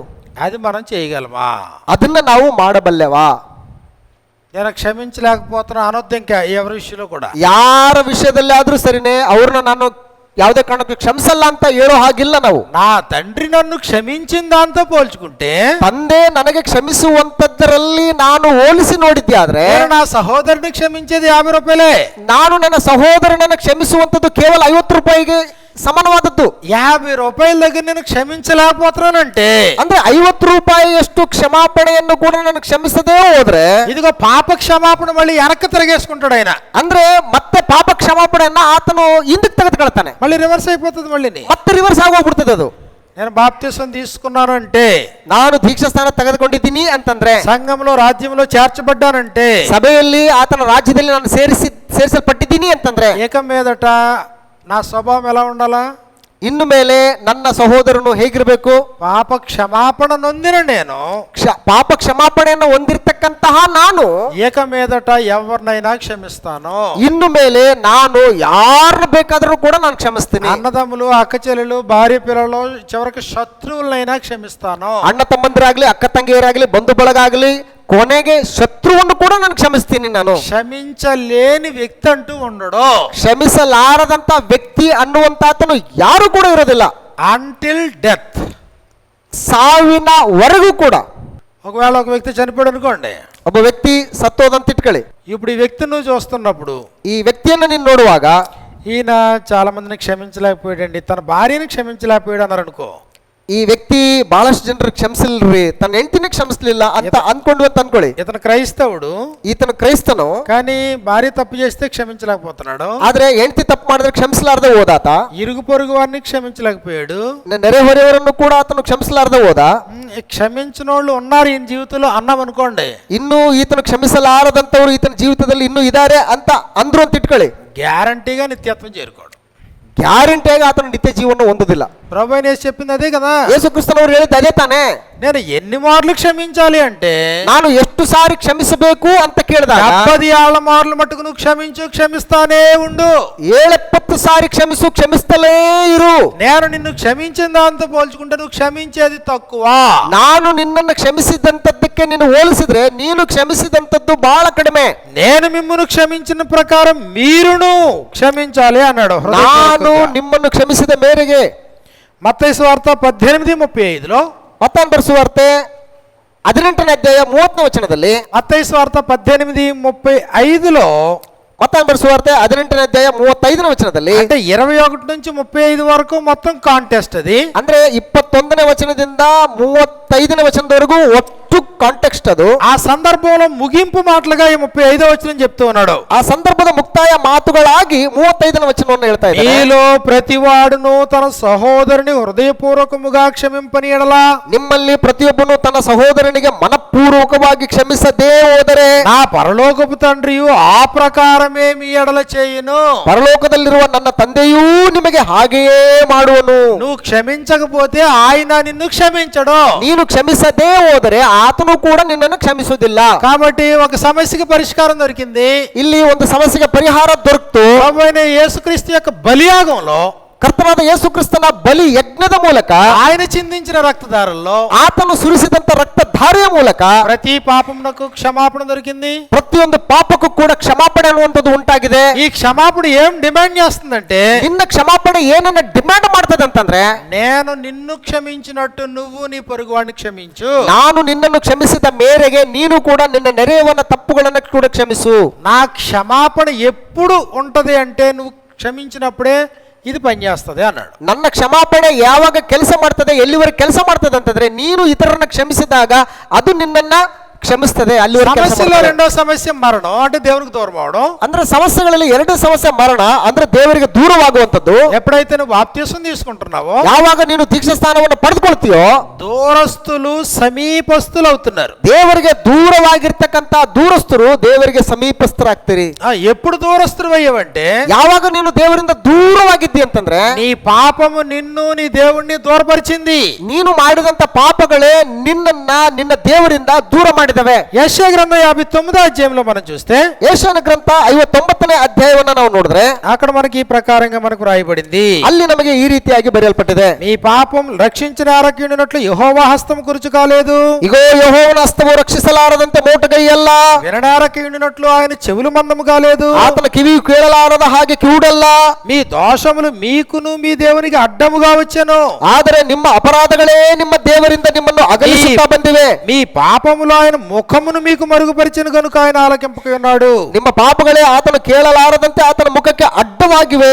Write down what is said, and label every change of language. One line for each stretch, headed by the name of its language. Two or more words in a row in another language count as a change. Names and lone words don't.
Telugu: అది మనం చేయగలమా?
Kannada: ಅದನ್ನ ನಾವು ಮಾಡಬಲ್ಲೆವಾ?
Telugu: నేను క్షమించలేకపోతున్నా అనొద్దు ఇంకా ఎవరి విషయంలో కూడా.
Kannada: ಯಾರ ವಿಷಯದಲ್ಲಿ ಆದ್ರೂ ಸರಿನೇ ಅವ್ರನ್ನ ನಾನು ಯಾವುದೇ ಕಾರಣಕ್ಕೂ ಕ್ಷಮಿಸಲ್ಲ ಅಂತ ಹೇಳೋ ಹಾಗಿಲ್ಲ ನಾವು.
Telugu: నా తండ్రి నన్ను క్షమించిన దాంతో పోల్చుకుంటే,
Kannada: ತಂದೆ ನನಗೆ ಕ್ಷಮಿಸುವಂತದ್ದರಲ್ಲಿ ನಾನು ಹೋಲಿಸಿ ನೋಡಿದ್ದೆ ಆದ್ರೆ,
Telugu: నేను నా సహోదరుని క్షమించేది 50 రూపాయలే.
Kannada: ನಾನು ನನ್ನ ಸಹೋದರನನ್ನು ಕ್ಷಮಿಸುವಂತದ್ದು ಕೇವಲ 50 ರೂಪಾಯಿಗೆ ಸಮಾನವಾದದ್ದು.
Telugu: 50 రూపాయల దగ్గర నేను క్షమించలేకపోతున్నానంటే,
Kannada: ಅಂದ್ರೆ 50 ರೂಪಾಯಿಯಷ್ಟು ಕ್ಷಮಾಪಣೆಯನ್ನು ಕೂಡ ನಾನು ಕ್ಷಮಿಸದೇ ಹೋದ್ರೆ,
Telugu: ఇదిగో పాప క్షమాపణ మళ్ళీ వెనక్కి తిరిగేసుకుంటాడు ఆయన.
Kannada: ಅಂದ್ರೆ ಮತ್ತೆ ಪಾಪ ಕ್ಷಮಾಪಣೆಯನ್ನ ಆತನು ಹಿಂದಕ್ಕೆ ತೆಗೆದುಕೊಳ್ತಾನೆ.
Telugu: మళ్ళీ రివర్స్ అయిపోతుంది. మళ్ళీ
Kannada: ಮತ್ತೆ ರಿವರ್ಸ್ ಆಗೋಗ್ಬಿಡ್ತದೆ ಅದು.
Telugu: నేను బాప్తిసం తీసుకున్నాను అంటే,
Kannada: ನಾನು ದೀಕ್ಷಾಸ್ಥಾನ ತೆಗೆದುಕೊಂಡಿದ್ದೀನಿ ಅಂತಂದ್ರೆ,
Telugu: సంఘంలో రాజ్యంలో చేర్చబడ్డానంటే,
Kannada: ಸಭೆಯಲ್ಲಿ ಆತನ ರಾಜ್ಯದಲ್ಲಿ ನಾನು ಸೇರಿಸಲ್ಪಟ್ಟಿದ್ದೀನಿ ಅಂತಂದ್ರೆ,
Telugu: ఏక మీదట నా స్వభావం ఎలా ఉండాలా?
Kannada: ಇನ್ನು ಮೇಲೆ ನನ್ನ ಸಹೋದರನು ಹೇಗಿರಬೇಕು?
Telugu: పాప క్షమాపణ నొందిన నేను,
Kannada: ಪಾಪ ಕ್ಷಮಾಪಣೆಯನ್ನು ಹೊಂದಿರತಕ್ಕಂತಹ ನಾನು
Telugu: ఏక మీదట ఎవరినైనా క్షమిస్తాను.
Kannada: ಇನ್ನು ಮೇಲೆ ನಾನು ಯಾರನ್ನು ಬೇಕಾದರೂ ಕೂಡ ನಾನು ಕ್ಷಮಿಸ್ತೀನಿ.
Telugu: అన్నదమ్ములు, అక్క చెల్లెలు, భార్య పిల్లలు, చివరికి శత్రువులనైనా క్షమిస్తాను.
Kannada: ಅಣ್ಣ ತಮ್ಮಂದಿರಾಗ್ಲಿ, ಅಕ್ಕ ತಂಗಿಯರಾಗ್ಲಿ, ಬಂಧು ಬಳಗ ಆಗಲಿ, ಕೊನೆಗೆ ಶತ್ರುವನ್ನು ಕೂಡ ನಾನು ಕ್ಷಮಿಸ್ತೀನಿ. ನಾನು
Telugu: ಕ್ಷಮಿಂచలేని వ్యక్తి అంటూ ఉండడు.
Kannada: ಕ್ಷಮಿಸಲಾರದಂತ ವ್ಯಕ್ತಿ ಅನ್ನುವಂತಾತನು ಯಾರು ಕೂಡ ಇರೋದಿಲ್ಲ.
English: until death,
Kannada: ಸಾವಿನವರೆಗೂ ಕೂಡ.
Telugu: ఒకవేళ ఒక వ్యక్తి చనిపోయాడు అనుకోండి,
Kannada: ಒಬ್ಬ ವ್ಯಕ್ತಿ ಸತ್ತೋದಂತ ಇಟ್ಕೊಳ್ಳಿ.
Telugu: ఇప్పుడు ఈ వ్యక్తిని నువ్వు చూస్తున్నప్పుడు,
Kannada: ಈ ವ್ಯಕ್ತಿಯನ್ನು ನೀನು ನೋಡುವಾಗ,
Telugu: ఈయన చాలా మందిని క్షమించలేకపోయాడండి, తన భార్యని క్షమించలేకపోయాడు అన్నారు అనుకో,
Kannada: ಈ ವ್ಯಕ್ತಿ ಬಹಳಷ್ಟು ಜನರು ಕ್ಷಮಿಸಲ್ರಿ, ತನ್ನ ಹೆಂಡತಿನೇ ಕ್ಷಮಿಸಲಿಲ್ಲ ಅಂತ ಅನ್ಕೊಂಡು ಅಂತ ಅನ್ಕೊಳ್ಳಿ.
Telugu: ఇతను క్రైస్తవుడు,
Kannada: ಈತನು ಕ್ರೈಸ್ತನು,
Telugu: కానీ భార్య తప్పు చేస్తే క్షమించలేకపోతున్నాడు.
Kannada: ಆದ್ರೆ ಹೆಂಡತಿ ತಪ್ಪು ಮಾಡಿದ್ರೆ ಕ್ಷಮಿಸಲಾರದೆ ಹೋದಾತ.
Telugu: ఇరుగు పొరుగు వారిని క్షమించలేకపోయాడు.
Kannada: ನೆರೆಹೊರೆಯವರನ್ನು ಕೂಡ ಆತನು ಕ್ಷಮಿಸಲಾರದೆ ಹೋದ.
Telugu: క్షమించిన వాళ్ళు ఉన్నారు ఈయన జీవితంలో అన్నాం అనుకోండి,
Kannada: ಇನ್ನು ಈತನು ಕ್ಷಮಿಸಲಾರದಂತವ್ರು ಈತನ ಜೀವಿತದಲ್ಲಿ ಇನ್ನೂ ಇದ್ದಾರೆ ಅಂತ ಅಂದ್ರು ಅಂತ ಇಟ್ಕೊಳ್ಳಿ,
Telugu: గ్యారంటీగా నిత్యత్వం చేరుకోడు.
Kannada: ಗ್ಯಾರಂಟಿಯಾಗಿ ಆತನು ನಿತ್ಯ ಜೀವನ ಹೊಂದುದಿಲ್ಲ.
Telugu: ప్రభు అయిన యేసు చెప్పింది అదే కదా.
Kannada: ಯೇಸು ಕ್ರಿಸ್ತನವರು ಹೇಳಿದ್ದು ಅದೇ ತಾನೇ.
Telugu: నేను ఎన్ని మార్లు క్షమించాలి అంటే,
Kannada: ನಾನು ಎಷ್ಟು ಸಾರಿ ಕ್ಷಮಿಸಬೇಕು ಅಂತ ಕೇಳಿದಾಗ
Telugu: 70 మార్లు మట్టుకు నువ్వు క్షమిస్తానే ఉండు.
Kannada: 70 ಸಾರಿ ಕ್ಷಮಿಸ್ತಲೇ ಇರು.
Telugu: నేను నిన్ను క్షమించిన దాంతో పోల్చుకుంటే నువ్వు క్షమించేది తక్కువ.
Kannada: ನಾನು ನಿನ್ನನ್ನು ಕ್ಷಮಿಸಿದಂತದ್ದಕ್ಕೆ ನೀನು ಹೋಲಿಸಿದ್ರೆ ನೀನು ಕ್ಷಮಿಸಿದಂತದ್ದು ಬಹಳ ಕಡಿಮೆ.
Telugu: నేను మిమ్మును క్షమించిన ప్రకారం మీరును క్షమించాలి అన్నాడు.
Kannada: ನಾನು ನಿಮ್ಮನ್ನು ಕ್ಷಮಿಸಿದ ಮೇರೆಗೆ.
Telugu: మత్తయి సువార్త 18:35లో,
Kannada: ಮತ್ತಾಯನ ಬರೆಸುವಾರ್ತೆ 18ನೇ ಅಧ್ಯಾಯ 30ನೇ ವಚನದಲ್ಲಿ,
Telugu: మత్తయి సువార్త 18:35లో,
Kannada: ಮತ್ತಾಯನ ಬರೆಸುವಾರ್ತೆ 18ನೇ ಅಧ್ಯಾಯ 35ನೇ ವಚನದಲ್ಲಿ,
Telugu: అంటే 21 నుంచి 35 వరకు మొత్తం కాంటెస్ట్ అది.
Kannada: ಅಂದ್ರೆ 21 21ನೇ ವಚನದಿಂದ 35ನೇ ವಚನದವರೆಗೂ ಒಟ್ಟು ಕಾಂಟೆಕ್ಸ್ಟ್ ಅದು.
Telugu: ఆ సందర్భంలో ముగింపు మాటలుగా ఈ 35వ వచనం చెప్తూ ఉన్నాడు.
Kannada: ಆ ಸಂದರ್ಭದ ಮುಕ್ತಾಯ ಮಾತುಗಳಾಗಿ 35ನೇ ವಚನವನ್ನು ಹೇಳ್ತಾ ಇದ್ದಾರೆ.
Telugu: మీలో ప్రతివాడును తన సహోదరుని హృదయపూర్వకముగా క్షమింపని ఎడల,
Kannada: ನಿಮ್ಮಲ್ಲಿ ಪ್ರತಿಯೊಬ್ಬನು ತನ್ನ ಸಹೋದರನಿಗೆ ಮನಪೂರ್ವಕವಾಗಿ ಕ್ಷಮಿಸದೇ ಹೋದರೆ
Telugu: నా పరలోకపు తండ్రియు ఆ ప్రకారమే మీ ఎడల చేయును.
Kannada: ಪರಲೋಕದಲ್ಲಿರುವ ನನ್ನ ತಂದೆಯೂ ನಿಮಗೆ ಹಾಗೆಯೇ ಮಾಡುವನು.
Telugu: నువ్వు క్షమించకపోతే ఆయన నిన్ను క్షమించడు.
Kannada: ನೀನು ಕ್ಷಮಿಸದೇ ಹೋದರೆ ಆತನು ಕೂಡ ನಿನ್ನನ್ನು ಕ್ಷಮಿಸುವುದಿಲ್ಲ.
Telugu: కాబట్టి ఒక సమస్యకి పరిష్కారం దొరికింది.
Kannada: ಇಲ್ಲಿ ಒಂದು ಸಮಸ್ಯೆಗೆ ಪರಿಹಾರ ದೊರಕಿತು.
Telugu: ప్రభువైన యేసుక్రీస్తు యొక్క బలియాగంలో,
Kannada: ಕರ್ತನಾದ ಯೇಸು ಕ್ರಿಸ್ತನ ಬಲಿ ಯಜ್ಞದ ಮೂಲಕ,
Telugu: ఆయన చిందించిన రక్తధారల్లో,
Kannada: ಆತನು ಸುರಿಸಿದಂತ ರಕ್ತಧಾರೆಯ ಮೂಲಕ
Telugu: ప్రతి పాపమునకు క్షమాపణ దొరికింది.
Kannada: ಪ್ರತಿಯೊಂದು ಪಾಪಕ್ಕೂ ಕೂಡ ಕ್ಷಮಾಪಣೆ ಅನ್ನುವಂಥದ್ದು ಉಂಟಾಗಿದೆ.
Telugu: ఈ క్షమాపణ ఏం డిమాండ్ చేస్తుందంటే,
Kannada: ನಿನ್ನ ಕ್ಷಮಾಪಣೆ ಏನನ್ನ ಡಿಮ್ಯಾಂಡ್ ಮಾಡ್ತದೆ ಅಂತಂದ್ರೆ,
Telugu: నేను నిన్ను క్షమించినట్టు నువ్వు నీ పొరుగువాడిని క్షమించు.
Kannada: ನಾನು ನಿನ್ನನ್ನು ಕ್ಷಮಿಸಿದ ಮೇರೆಗೆ ನೀನು ಕೂಡ ನಿನ್ನ ನೆರೆಯವನ ತಪ್ಪುಗಳನ್ನು ಕೂಡ ಕ್ಷಮಿಸು.
Telugu: నా క్షమాపణ ఎప్పుడు ఉంటది అంటే నువ్వు క్షమించినప్పుడే ఇది పనిచేస్తుంది అన్నాడు.
Kannada: ನನ್ನ ಕ್ಷಮಾಪಣೆ ಯಾವಾಗ ಕೆಲಸ ಮಾಡ್ತದೆ, ಎಲ್ಲಿವರೆಗೆ ಕೆಲಸ ಮಾಡ್ತದೆ ಅಂತಂದ್ರೆ, ನೀನು ಇತರರನ್ನ ಕ್ಷಮಿಸಿದಾಗ ಅದು ನಿನ್ನನ್ನ ಕ್ಷಮಿಸ್ತದೆ.
Telugu: సమస్యలో రెండో సమస్య మరణం, అంటే దేవునికి దూరం అవడం.
Kannada: ಅಂದ್ರೆ ಸಮಸ್ಯೆಗಳಲ್ಲಿ ಎರಡು ಸಮಸ್ಯೆ ಮರಣ, ಅಂದ್ರೆ ದೇವರಿಗೆ ದೂರವಾಗುವಂಥದ್ದು.
Telugu: ఎప్పుడైతే నువ్వు బాప్తిసం తీసుకుంటున్నావో,
Kannada: ಯಾವಾಗ ನೀನು ದೀಕ್ಷಾ ಸ್ಥಾನವನ್ನು ಪಡೆದುಕೊಳ್ತೀಯೋ,
Telugu: దూరస్తులు సమీపస్తులు అవుతున్నారు.
Kannada: ದೇವರಿಗೆ ದೂರವಾಗಿರ್ತಕ್ಕಂತ ದೂರಸ್ಥರು ದೇವರಿಗೆ ಸಮೀಪಸ್ಥರಾಗ್ತೀರಿ.
Telugu: ఎప్పుడు దూరస్తులు అయ్యావంటే,
Kannada: ಯಾವಾಗ ನೀನು ದೇವರಿಂದ ದೂರವಾಗಿದ್ದಿ ಅಂತಂದ್ರೆ,
Telugu: నీ పాపము నిన్ను నీ దేవుణ్ణి దూరపరిచింది.
Kannada: ನೀನು ಮಾಡಿದಂತ ಪಾಪಗಳೇ ನಿನ್ನನ್ನ ನಿನ್ನ ದೇವರಿಂದ ದೂರ ಮಾಡಿದವೆ.
Telugu: యెషయా గ్రంథం 59వ అధ్యాయంలో మనం చూస్తే,
Kannada: ಯೆಶಾಯನ ಗ್ರಂಥ 59ನೇ ಅಧ್ಯಾಯವನ್ನ ನಾವು ನೋಡಿದ್ರೆ,
Telugu: అక్కడ మనకి ఈ ప్రకారంగా మనకు రాయబడింది.
Kannada: ಅಲ್ಲಿ నಮಗೆ ఈ ರೀತಿಯಾಗಿ ಬರೆಯಲ್ಪಟ್ಟಿದೆ.
Telugu: నీ పాపం రక్షించిన ఆరోగ్యుడినట్లు యెహోవా హస్తం కురుచు కాలేదు,
Kannada: ಇಗೋ ಯೆಹೋವನ ಹಸ್ತವು ರಕ್ಷಿಸಲಾರದಂತೆ ಮೋಟಗೈಯಲ್ಲ,
Telugu: వినడారకయుడినట్లు ఆయన చెవులు మందము కాలేదు,
Kannada: ಆತನ ಕಿವಿಯು ಕೇಳಲಾರದ ಹಾಗೆ ಕಿವುಡಲ್ಲ.
Telugu: మీ దోషములు మీకును మీ దేవునికి అడ్డముగా వచ్చెను,
Kannada: ಆದರೆ ನಿಮ್ಮ ಅಪರಾಧಗಳೇ ನಿಮ್ಮ ದೇವರಿಂದ ನಿಮ್ಮನ್ನು ಅಗಲಿಸುತ್ತಾ ಬಂದಿವೆ.
Telugu: మీ పాపములు ఆయన ముఖమును మీకు మరుగుపరిచెను గనుక ఆయన ఆలకింపక ఉన్నాడు.
Kannada: ನಿಮ್ಮ ಪಾಪಗಳೇ ಆತನು ಕೇಳಲಾರದಂತೆ ಆತನ ಮುಖಕ್ಕೆ ಅಡ್ಡವಾಗಿವೆ.